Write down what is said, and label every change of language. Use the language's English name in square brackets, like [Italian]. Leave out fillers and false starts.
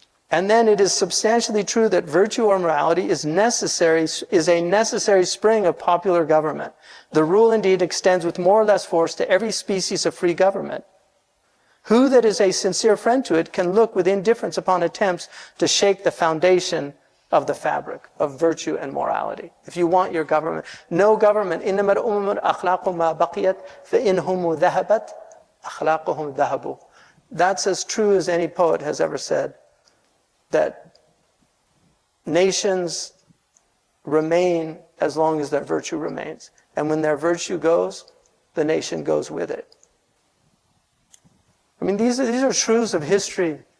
[English] And then it is substantially true that virtue or morality is a necessary spring of popular government. The rule indeed extends with more or less force to every species of free government. Who that is a sincere friend to it can look with indifference upon attempts to shake the foundation of the fabric of virtue and morality? If you want your government, no government, [Arabic] إِنَّمَا الْأُمَّةُ أَخْلَاقُ مَا بَقِيَتْ فَإِنْهُمْ ذَهَبَتْ أَخْلَاقُهُمْ ذَهَبُوا. [English] That's as true as any poet has ever said, that nations remain as long as their virtue remains. And when their virtue goes, the nation goes with it. I mean, these are truths of history.